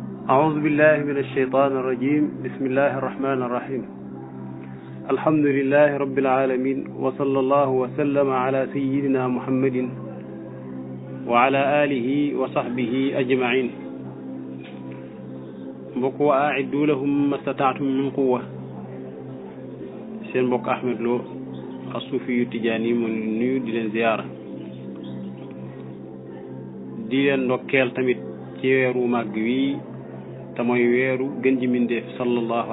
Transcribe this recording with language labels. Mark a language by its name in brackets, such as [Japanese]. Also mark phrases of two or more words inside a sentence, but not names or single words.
[Arabic] أعوذ بالله من الشيطان الرجيم بسم الله الرحمن الرحيم الحمد لله رب العالمين وصلى الله وسلم على سيدنا محمد وعلى آله وصحبه أجمعين mbokk وأعدوا لهم ما استطعتم من قوة [Wolof] seen mbokk Ahmed Lo as-Sufi yu Tijaani mu nuyu di leen ziyaara di leen ndokkeel tamit ci weeru màgg wi te mooy weeru gën ji mindeef sallallahu